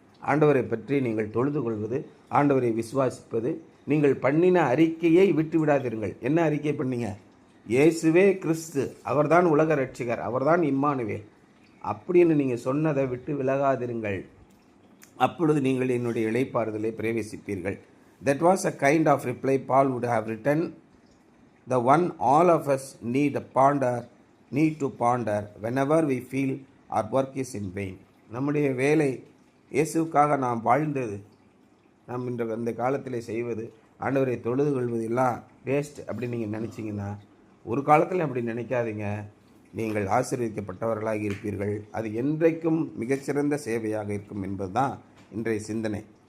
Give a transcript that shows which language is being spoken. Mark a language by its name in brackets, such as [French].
[Tamil] ஆண்டவரை பற்றி நீங்கள் தொழுது கொள்வது, ஆண்டவரை விசுவாசிப்பது. நீங்கள் பண்ணின அறிக்கையை விட்டு விடாதீர்கள். என்ன அறிக்கை பண்ணீங்க? இயேசுவே கிறிஸ்து, அவர்தான் உலக ரட்சிகர், அவர்தான் இம்மானுவேல் அப்படின்னு நீங்கள் சொன்னதை விட்டு விலகாதிருங்கள். அப்பொழுது நீங்கள் என்னுடைய இளைப்பாறுதலை பிரவேசிப்பீர்கள். [English] That was a kind of reply Paul would have written, the one all of us need to ponder whenever we feel our work is in vain. [Tamil] நம்முடைய வேலை இயேசுக்காக நாம் வாழ்ந்தது, நாம் இந்த காலத்தில் செய்வது, ஆண்டவரை தொழுது கொள்வது எல்லாம் வேஸ்ட் அப்படின்னு நீங்கள் நினச்சிங்கன்னா ஒரு காலத்தில் அப்படி நினைக்காதீங்க. நீங்கள் ஆசீர்வதிக்கப்பட்டவர்களாக இருப்பீர்கள். அது என்றைக்கும் மிகச்சிறந்த சேவையாக இருக்கும் என்பது தான் இன்றைய சிந்தனை.